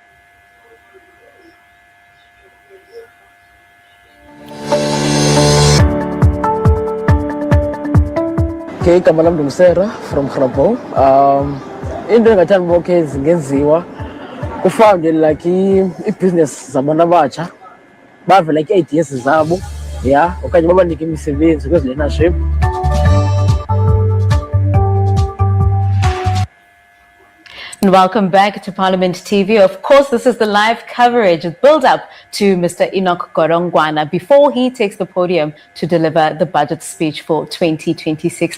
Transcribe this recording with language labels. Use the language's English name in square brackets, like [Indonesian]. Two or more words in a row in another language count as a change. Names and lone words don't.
[Xhosa] Okay, igama lami ndingusera from Grabo. Into engathanda uba okay zingenziwa kufawunde like i-business zabantu abatsha, bave like i-ideas zabo, yeah, okanye babanike imisebenzi kwezi-learnership. [English] And welcome back to Parliament TV. Of course, this is the live coverage, build up to Mr. Enoch Godongwana before he takes the podium to deliver the budget speech for 2026.